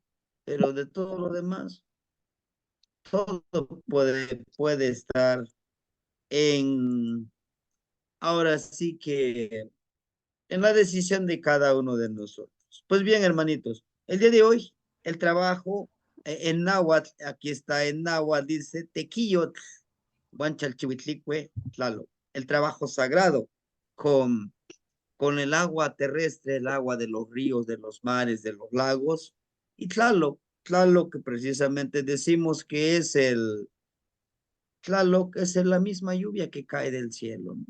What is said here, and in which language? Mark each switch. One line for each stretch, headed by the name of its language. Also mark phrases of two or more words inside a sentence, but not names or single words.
Spanish: Pero de todo lo demás, todo puede estar en, ahora sí que, en la decisión de cada uno de nosotros. Pues bien, hermanitos, el día de hoy, el trabajo en náhuatl, aquí está en náhuatl, dice
Nahuatl languages: tequillot, guanchalchihuitlicue, tlalo,
Spanish: el trabajo sagrado con, con el agua terrestre, el agua de los ríos, de los mares, de los lagos, y tlalo que precisamente decimos que es Tlaloc es la misma lluvia que cae del cielo, ¿no?